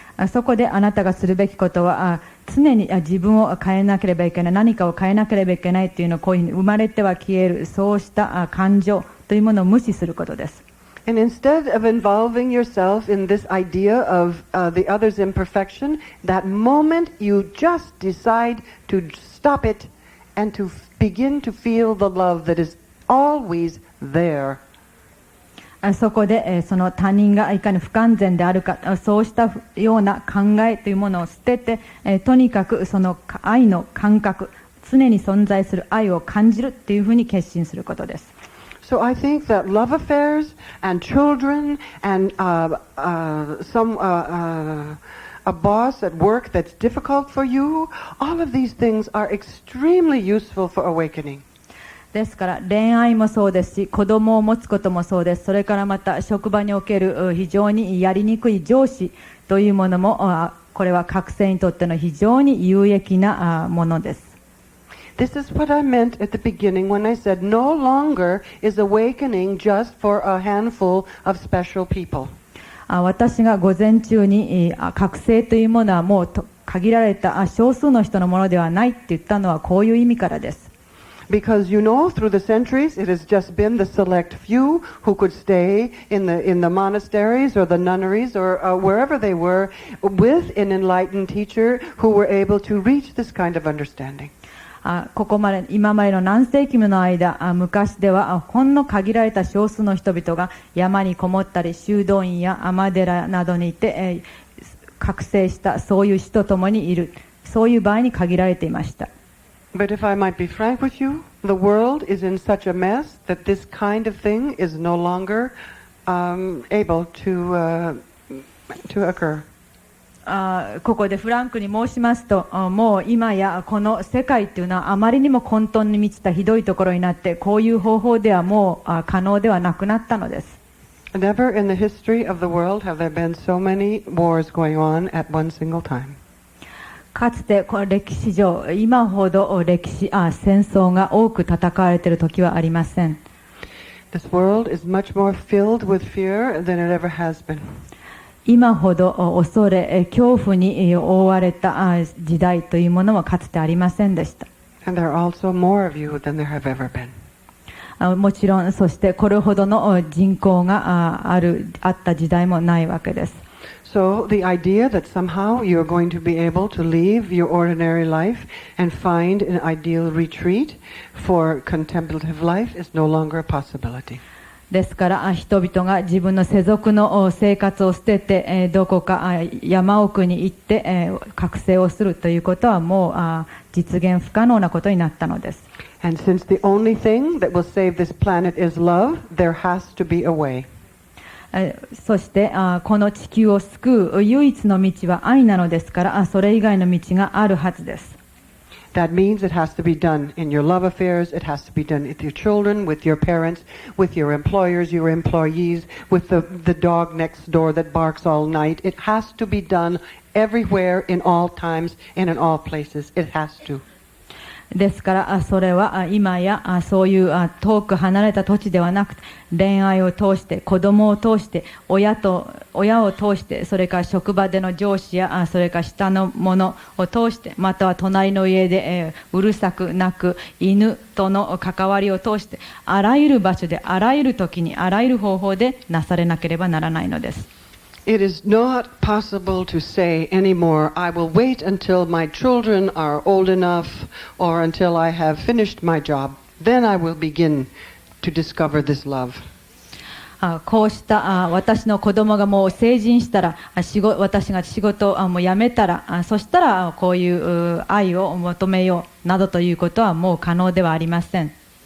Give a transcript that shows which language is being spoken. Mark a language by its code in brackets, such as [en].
[ja] そこであなたがするべきことは、常に自分を変えなければいけない、何かを変えなければいけないというのをこういうふうに生まれては消える、そうした感情というものを無視することです。 [en] And instead of involving yourself in this idea of the other's imperfection, that moment you just decide to stop it and to begin to feel the love that is always there. [ja] そこでその他人がいかに不完全であるか、そうしたような考えというものを捨てて、とにかくその愛の感覚、常に存在する愛を感じるというふうに決心することです。 [en] So I think that love affairs and children and a boss at work that's difficult for you, all of these things are extremely useful for awakening. [ja] ですから恋愛もそうですし、子供を持つこともそうです。それからまた職場における非常にやりにくい上司というものも、これは覚醒にとっての非常に有益なものです。 [en] This is what I meant at the beginning when I said no longer is awakening just for a handful of special people. [ja] 私が午前中に覚醒というものはもう限られた少数の人のものではないって言ったのはこういう意味からです。 [en] Because you know, through the centuries, it has just been the select few who could stay in the monasteries or the nunneries or wherever they were with an enlightened teacher who were able to reach this kind of understanding. [ja] ここまで今までの何世紀もの間、昔ではほんの限られた少数の人々が山にこもったり修道院や尼寺などにいて、覚醒したそういう死とともにいる、そういう場合に限られていました。 [en] But if I might be frank with you, the world is in such a mess that this kind of thing is no longer able to occur. [ja] ここでフランクに申しますと、もう今やこの世界というのはあまりにも混沌に満ちたひどいところになって、こういう方法ではもう可能ではなくなったのです。 [en] Never in the history of the world have there been so many wars going on at one single time. [ja] かつてこの歴史上、今ほど戦争が多く戦われている時はありません。 [en] This world is much more filled with fear than it ever has been. [ja] 今ほど恐れ、恐怖に覆われた時代というものはかつてありませんでした。 [en] And there are also more of you than there have ever been. [ja] もちろん、そしてこれほどの人口があった時代もないわけです。 [en] So the idea that somehow you're going to be able to leave your ordinary life and find an ideal retreat for contemplative life is no longer a possibility. [ja] ですから人々が自分の世俗の生活を捨ててどこか山奥に行って覚醒をするということはもう実現不可能なことになったのです。 [en] And since the only thing that will save this planet is love, there has to be a way. [ja] そしてこの地球を救う唯一の道は愛なのですから、それ以外の道があるはずです。 [en] That means it has to be done in your love affairs, it has to be done with your children, with your parents, with your employers, your employees, with the dog next door that barks all night. It has to be done everywhere, in all times, and in all places. It has to. [ja] ですからそれは今やそういう遠く離れた土地ではなくて、恋愛を通して、子供を通して、親を通して、それから職場での上司やそれから下の者を通して、または隣の家でうるさく鳴く犬との関わりを通して、あらゆる場所であらゆる時にあらゆる方法でなされなければならないのです。 [en] It is not possible to say anymore, I will wait until my children are old enough or until I have finished my job. Then I will begin to discover this love. [ja] こうした私の子供がもう成人したら、私が仕事をもう辞めたら、そしたらこういう愛を求めようなどということはもう可能ではありません。